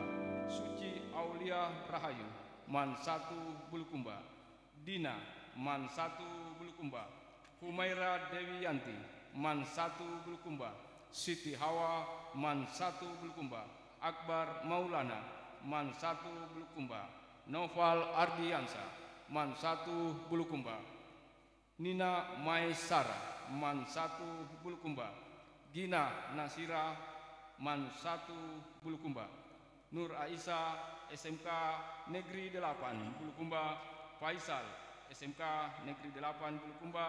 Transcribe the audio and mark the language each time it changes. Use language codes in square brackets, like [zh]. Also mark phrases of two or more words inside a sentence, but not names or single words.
[id] Suci Aulia Rahayu Man 1 Bulukumba. Dina Man 1 Bulukumba. Humaira Dewiyanti Man 1 Bulukumba. Siti Hawa Man 1 Bulukumba. Akbar Maulana Man 1 Bulukumba. Noval Ardiansa Man 1 Bulukumba. Nina Maesara Man 1 Bulukumba. Gina Nasira Man 1 Bulukumba. Nur Aisyah SMK Negeri 8 Bulukumba. Faisal SMK Negeri 8 Bulukumba.